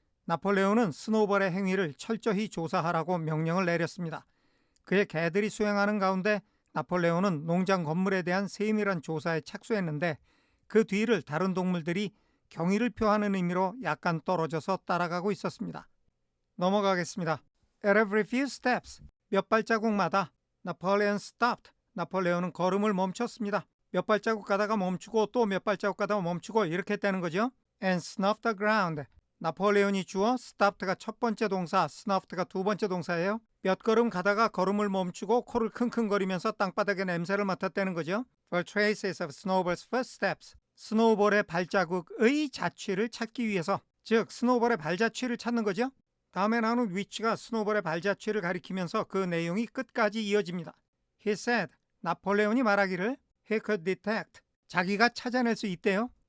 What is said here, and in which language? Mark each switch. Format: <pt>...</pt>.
<ko>나폴레온은 스노우볼의 행위를 철저히 조사하라고 명령을 내렸습니다. 그의 개들이 수행하는 가운데 나폴레온은 농장 건물에 대한 세밀한 조사에 착수했는데 그 뒤를 다른 동물들이 경의를 표하는 의미로 약간 떨어져서 따라가고 있었습니다. 넘어가겠습니다.</ko> <en>At every few steps,</en> <ko>몇 발자국마다</ko> <en>Napoleon stopped.</en> <ko>나폴레온은 걸음을 멈췄습니다. 몇 발자국 가다가 멈추고 또 몇 발자국 가다가 멈추고 이렇게 했다는 거죠.</ko> <en>And snuffed the ground.</en> <ko>나폴레온이 주어 stopped가 첫 번째 동사, snuffed가 두 번째 동사예요. 몇 걸음 가다가 걸음을 멈추고 코를 킁킁거리면서 땅바닥에 냄새를 맡았다는 거죠.</ko> <en>For traces of Snowball's first steps.</en> <ko>스노우볼의 발자국의 자취를 찾기 위해서, 즉 스노우볼의 발자취를 찾는 거죠. 다음에 나오는 which가 스노우볼의 발자취를 가리키면서 그 내용이 끝까지 이어집니다.</ko> <en>He said,</en> <ko>나폴레온이 말하기를</ko> <en>he could detect,</en> <ko>자기가 찾아낼 수 있대요.</ko>